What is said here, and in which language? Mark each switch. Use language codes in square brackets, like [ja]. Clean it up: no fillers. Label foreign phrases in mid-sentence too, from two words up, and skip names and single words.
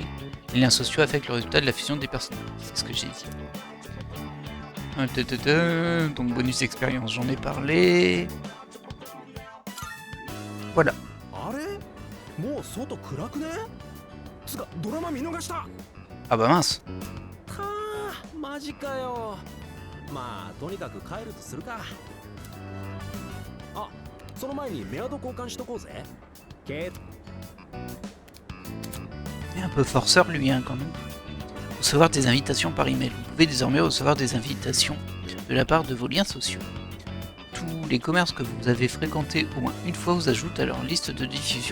[fr] Les liens sociaux affectent le résultat de la fusion des personnages. C'est ce que j'ai dit. Donc bonus expérience, j'en ai parlé. Voilà. Ah bah mince. [ja] マジかよ。まあとにかく帰るとするか。あ、その前にメアド交換しとこうぜ。 [fr] Il est un peu forceur lui hein, quand même. Recevoir des invitations par email. Vous pouvez désormais recevoir des invitations de la part de vos liens sociaux. Tous les commerces que vous avez fréquentés au moins une fois vous ajoutent à leur liste de diffusion.